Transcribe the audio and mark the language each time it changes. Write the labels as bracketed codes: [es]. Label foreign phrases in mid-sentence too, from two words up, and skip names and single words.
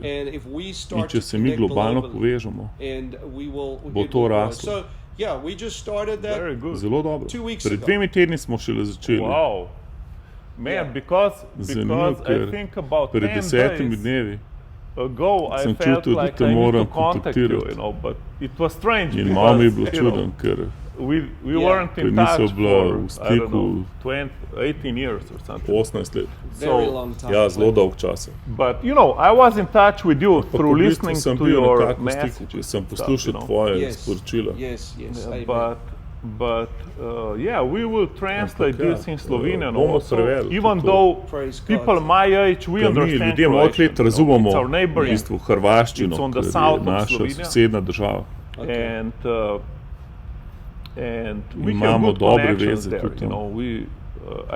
[en] And if we [sl] In [en] start [sl] če to se mi [en] connect [sl] globalno [en] globally, [sl] povežemo, [en] and we will [sl] bo [en] get to global. [sl] raslo. [en] So, yeah, we just started that. [sl] Zelo dobro. [en] 2 weeks [sl] Pred [en] ago. [sl] 2 tedni smo šele začeli. [en] Wow. Man, Yeah. because [sl] Zanimivo, [en] I [sl] ker [en] think about [sl] pred 10 [en] 10 days [sl] dnevi [en] ago I [sl] sem [en] felt [sl] čutil, da [en] like [sl] te [en] I need [sl] moram [en] to contact you, [sl] kontaktirati. [en] but it was strange [sl] in malo mi je bilo [en] because, you know, [sl] čuden, ker [en] we Yeah. weren't [sl] ker [en] in [sl] nisva [en] touch [sl] bila [en] for, [sl] v [en] I don't [sl] stiku [en] know, 18 years or something. [sl] 18 let. [en] Very So, long time. [sl] Ja, zelo dolg časa. [en] But, you know, I was in touch with you [sl] Pa [en] through [sl] v bistvu [en] listening [sl] sem [en] to [sl] bil [en] your [sl] nekako v stiku, [en] messages. [sl] sem [en] and [sl] poslušal [en] stuff, you know. [sl] tvoje [en] Yes. [sl] sporočila. [en] Yes, amen. But yeah, we will translate [sl] Ampak ja, [en] this in Slovenian [sl] bomo [en] also, [sl] prevedli [en] even [sl] tudi to. [en] though Praise God. people my age, we [sl] Ker mi [en] understand [sl] ljudje mojih [en] Croatian, [sl] let [en] you know. [sl] razumemo [en] It's our [sl] v [en] neighboring, [sl] bistvu hrvaščino, [en] It's on the [sl] ker [en] south [sl] je [en] of [sl] naša [en] Slovenia. [sl] sosednja država. [en] Okay. and we have [sl] Imamo [en] good [sl] dobre [en] connections [sl] veze [en] there, [sl] tudi [en] you [sl] tam. [en] know. We